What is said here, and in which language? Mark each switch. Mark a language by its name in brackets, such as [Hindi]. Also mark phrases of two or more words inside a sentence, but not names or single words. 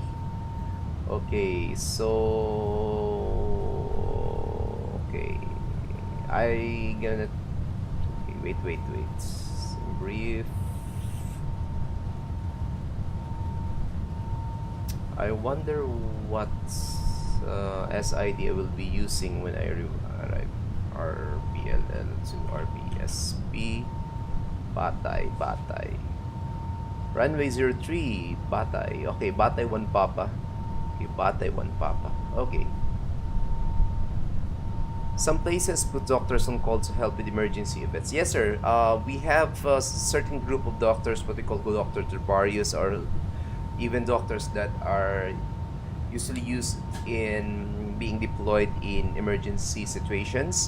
[English] Okay, so I gonna wait. Brief. I wonder what SID I will be using when I arrive. RPLL to RPSP. Batay. Runway 03, Batay. Okay, Batay 1 Papa. Okay, Batay 1 Papa. Okay. Some places put doctors on call to help with emergency events. Yes, sir. We have a certain group of doctors, what we call doctor herbarius, or even doctors that are usually used in being deployed in emergency situations.